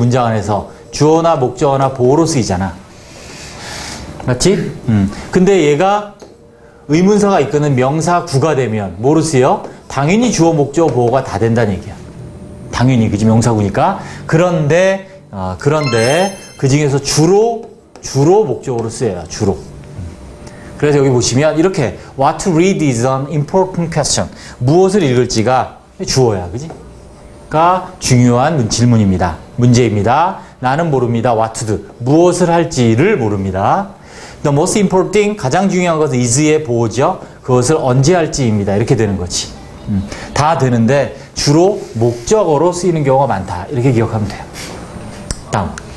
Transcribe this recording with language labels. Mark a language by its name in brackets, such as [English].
[Korean] 문장 안에서 주어나 목적어나 보어로 쓰이잖아. 맞지? 근데 얘가 의문사가 이끄는 명사구가 되면 뭐로 쓰여? 당연히 주어, 목적어, 보어가 다 된다는 얘기야. 당연히, 그지? 명사구니까. 그런데 그 중에서 주로 목적어로 쓰여요. 주로. 그래서 여기 보시면 이렇게 [English] What to read is an important question. [Korean] 무엇을 읽을지가 주어야. 그지? 가 중요한 질문입니다. 문제입니다. 나는 모릅니다. [English] What to do. [Korean] 무엇을 할지를 모릅니다. [English] The most important thing, [Korean] 가장 중요한 것은 is의 보어죠. 그것을 언제 할지입니다. 이렇게 되는 거지. 다 되는데 주로 목적어로 쓰이는 경우가 많다. 이렇게 기억하면 돼요. 다음.